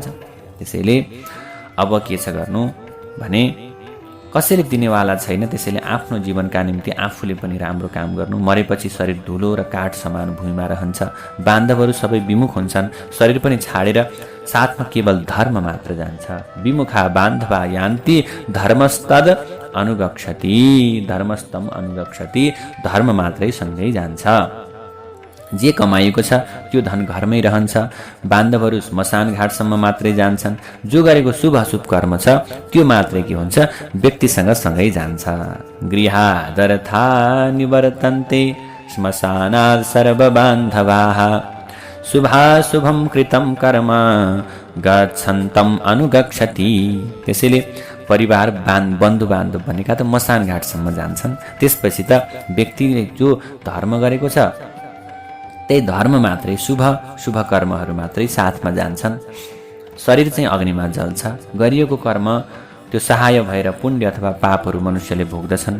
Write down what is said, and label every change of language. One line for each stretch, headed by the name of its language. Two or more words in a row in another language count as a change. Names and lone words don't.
Nepali: त्यसैले अब के छ गर्नु भने कसैले दिनेवाला छैन। त्यसैले आफ्नो जीवनका निम्ति आफूले पनि राम्रो काम गर्नु। मरेपछि शरीर धुलो र काठ समान भूमिमा रहन्छ। बान्धवहरू सबै विमुख हुन्छन्। शरीर पनि छाडेर साथमा केवल धर्म मात्र जान्छ।
Sanskrit: विमुखा बान्धवा यान्ति धर्मस्तद अनुगक्षति। धर्मस्तम अनुगक्षति।
Nepali: धर्म मात्रै सँगै जान्छ। जे कमाइएको छ त्यो धन घरमै रहन्छ। बान्धवहरू श्मशान घाटसम्म मात्रै जान्छन्। जो गरेको शुभ अशुभ कर्म छ त्यो मात्रै के हुन्छ, व्यक्तिसँग सँगै जान्छ।
Sanskrit: गृहादर्था निवर्तन्ते श्मशानात् सर्वबान्धवाः। शुभाशुभं कृतं कर्म गच्छन्तम् अनुगच्छति।
Nepali: त्यसैले परिवार बन्धु बान्धव भनेका त मसान घाटसम्म जान्छन्। त्यसपछि त व्यक्तिले जो धर्म गरेको छ त्यही धर्म मात्रै, शुभ कर्महरू मात्रै साथमा जान्छन्। शरीर चाहिँ अग्निमा जल्छ। गरिएको कर्म त्यो सहाय भएर पुण्य अथवा पापहरू मनुष्यले भोग्दछन्।